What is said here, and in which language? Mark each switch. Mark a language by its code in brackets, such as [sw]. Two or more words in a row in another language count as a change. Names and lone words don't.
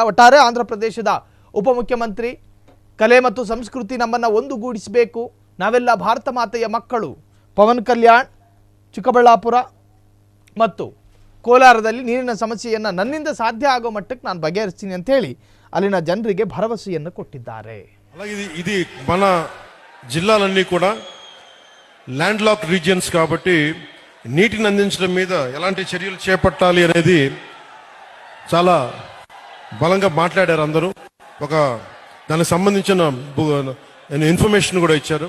[kn] ಒಟ್ಟಾರೆ ಆಂಧ್ರ ಪ್ರದೇಶದ ಉಪಮುಖ್ಯಮಂತ್ರಿ ಕಲೆ ಮತ್ತು ಸಂಸ್ಕೃತಿ ನಮ್ಮನ್ನು ಒಂದುಗೂಡಿಸಬೇಕು, ನಾವೆಲ್ಲ ಭಾರತ ಮಾತೆಯ ಮಕ್ಕಳು. ಪವನ್ ಕಲ್ಯಾಣ್ ಚಿಕ್ಕಬಳ್ಳಾಪುರ ಮತ್ತು ಕೋಲಾರದಲ್ಲಿ ನೀರಿನ ಸಮಸ್ಯೆಯನ್ನು ನನ್ನಿಂದ ಸಾಧ್ಯ ಆಗೋ ಮಟ್ಟಕ್ಕೆ ನಾನು ಬಗೆಹರಿಸ್ತೀನಿ ಅಂತ ಹೇಳಿ ಅಲ್ಲಿನ ಜನರಿಗೆ ಭರವಸೆಯನ್ನು కొట్టిದ್ದಾರೆ. [te] అలాగే ఇది మన జిల్లాలన్నీ కూడా [en] land lock regions [te] కాబట్టి నీటిని అందించడం మీద ఎలాంటి చర్యలు చేపట్టాలి అనేది చాలా బలంగా మాట్లాడారు అందరూ. ఒక దానికి సంబంధించిన ఇన్ఫర్మేషన్ కూడా ఇచ్చారు.